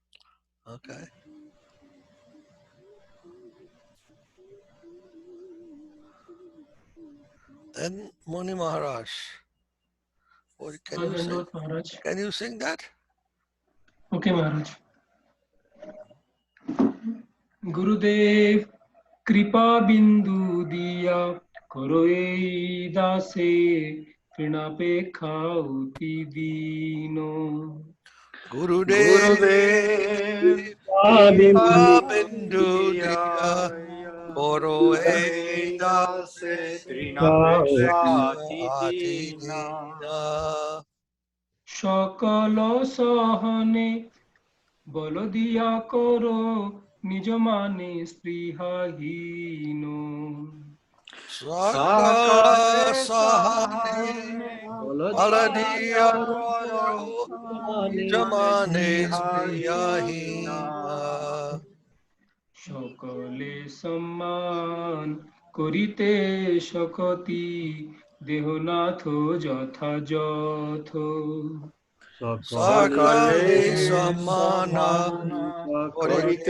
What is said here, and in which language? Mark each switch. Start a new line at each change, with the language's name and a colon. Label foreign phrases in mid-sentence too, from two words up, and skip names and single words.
English: okay. Then Muni Maharaj. What can you sing? Dandavat Maharaj. Can you sing that? Okay, Maharaj.
Bangla: গুরুদেব কৃপা বিন্দু দিয়া করো এই দাসে তৃণাপে খাউতি দীনো Gurudev Gurudev Kripa Kripa বিন্দু দিয়া Diyaya Koro দাসে তৃণাপেক্ষাতি Ati Dina Dina সকল সহনে বল দিয়া করো নিজ মানে স্পৃহাহীন Sakala Sakale Sahane Sahane Baladiya Baladiya Koro Koro Nijamane Srihahina Spriyahina সকলে সম্মান করিতে শকতি দেহনাথ যথাযথ Sakale Sakale Samana Samana Korite